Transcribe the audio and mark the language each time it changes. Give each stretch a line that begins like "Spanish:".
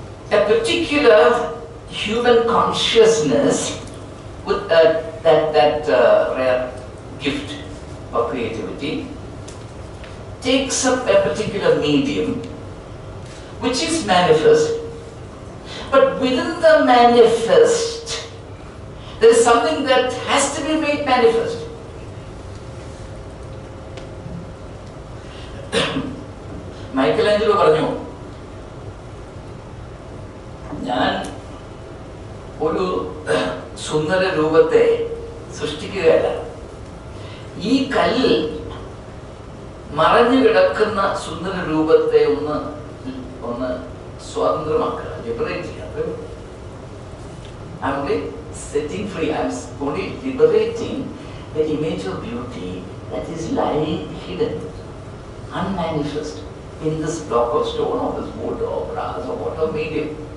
English: A particular human consciousness with that rare gift of creativity takes up a particular medium which is manifest, but within the manifest there is something that has to be made manifest.
Malayalam: Michelangelo പറഞ്ഞു, ഞാൻ ഒരു സുന്ദര രൂപത്തെ സൃഷ്ടിക്കുകയല്ല, ഈ കല്ലിൽ മറഞ്ഞു കിടക്കുന്ന സുന്ദര രൂപത്തെ ഒന്ന് സ്വതന്ത്രമാക്കുക, ലിബറേറ്റ് ചെയ്യുക.
English: I'm only setting free, I'm only liberating the image of beauty that is lying hidden, unmanifest in this block of stone or this wood or brass or whatever medium.